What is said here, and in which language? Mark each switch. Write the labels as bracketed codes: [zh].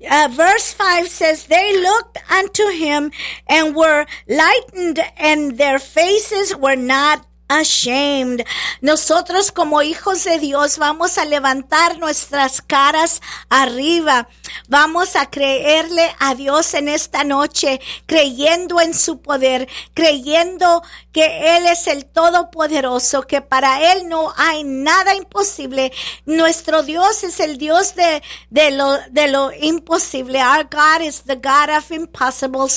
[en] Verse 5 says, they looked unto him and were lightened and their faces were not ashamed. [es] Nosotros como hijos de Dios vamos a levantar nuestras caras arriba. Vamos a creerle a Dios en esta noche, creyendo en su poder, creyendo que Él es el Todopoderoso, que para Él no hay nada imposible. Nuestro Dios es el Dios de lo imposible. [en] Our God is the God of impossible.